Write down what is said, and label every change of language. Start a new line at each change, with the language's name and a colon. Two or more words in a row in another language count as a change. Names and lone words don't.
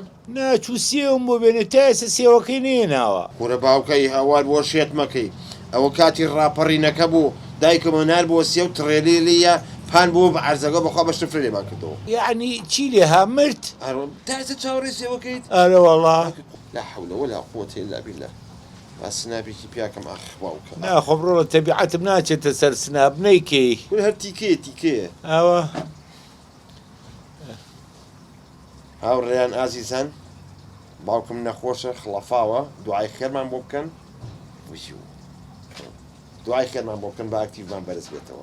Central Kurdish: ناچوو سێوم بۆ بێنێ تا ئێستا سێوەکەی نێناوە کوڕە باوکەی هاوار بۆ شێت مەکەی ئەوە کاتی ڕاپەڕینەکە بوو دایکەمە نار بۆ سێ و تڕێلیە پان بۆ بە عەرزەکە بەخوا بە شتفرێ لێمان کردەوە یعنی چی لێ ها مرد تازە چاوەڕێ سێوەکەیت ئارە وەڵا
Arabic: لا حول ولا قوة إلا بالله
Central Kurdish: سنابێکی پیاکەم ئاخ باوکە ناخۆم ڕۆڵە تەبیعەتم ناچێتە سەر سناب نەیکەی کول هەر تیکەیە ئەوە هاوڕێیان ئازیزان باوکم نەخۆشە خڵەفاوە دوعای خێرمان بۆ بکەن دوعای خێرمان بۆ بکەن بە ئاکتیڤمان بەرز بێتەوە